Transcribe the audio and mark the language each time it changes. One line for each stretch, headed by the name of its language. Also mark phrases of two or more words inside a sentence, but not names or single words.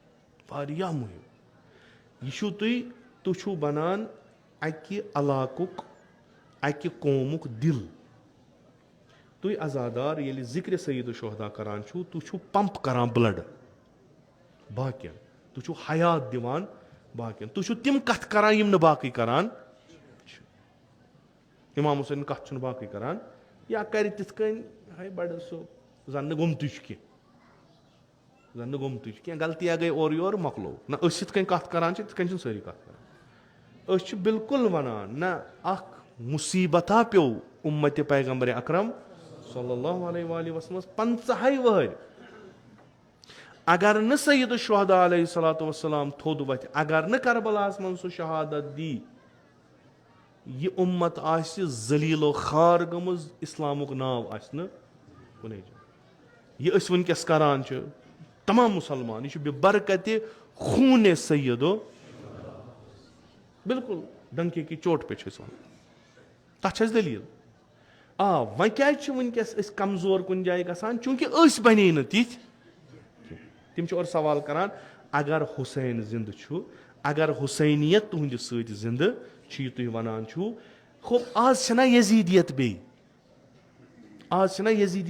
Kashmiri: یہِ چھُو تُہۍ چھُو بنان اکہِ علاقُک اکہِ قومُک دِل تُہۍ عزادار ییٚلہِ ذِکرِ سید الشہدا کران چھُو تُہۍ چھُو پمپ کران بٕلڈ باقین تُہۍ چھُو حیات دِوان باقین تُہۍ چھُو تِم کتھٕ کران یِم نہٕ باقٕے کران چھِ اِمام حُسین کتھ چھُنہٕ باقٕے کران یا کرِ تِتھ کٔنۍ ہے بڑٕ سُہ زن نہٕ گوٚمتُے چھُ کینٛہہ غلطیا گٔے اورٕ یورٕ مۄکلو نہ أسۍ یِتھ کٔنۍ کتھ کران چھِ تِتھ کٔنۍ چھِنہٕ سٲری کتھ کران أسۍ چھِ بالکُل ونان نہ اکھ مُصیبتا پیٚو اُمتِ پیغمبرِ اکرم
Arabic: صلی اللہ علیہ وآلہ وسلم
Kashmiri: 50 ؤہٕرۍ اگر نہٕ سید الشہدا
Arabic: علیہ الصلوۃ والسلام
Kashmiri: تھوٚد وتھِ اگر نہٕ کربلاہس منٛز سُہ شہادت دی یہِ اُمت آسہِ ذلیٖل و خوار گٔمٕژ اسلامُک ناو آسہِ نہٕ کُنے جایہِ یہِ أسۍ وٕنکیٚس کران چھِ تمام مُسلمان یہِ چھُ بے برکتہِ خوٗنِ سیدو بالکُل
Urdu: ڈنکے کی چوٹ پہ
Kashmiri: چھِ أسۍ ونان تتھ چھِ اَسہِ دٔلیٖل وۄنۍ کیازِ چھِ وٕنکیٚس أسۍ کمزور کُنہِ جایہِ گژھان چوٗنٛکہِ أسۍ بنے نہٕ تِتھۍ تِم چھِ اورٕ سوال کران اگر حُسین زِندٕ چھُ اگر حُسینیت تُہنٛدِ سۭتۍ زِندٕ چھُ یہِ تُہۍ ونان چھُو آز چھنہ یزیٖدیت بیٚیہِ आज چھُنا یزیٖدی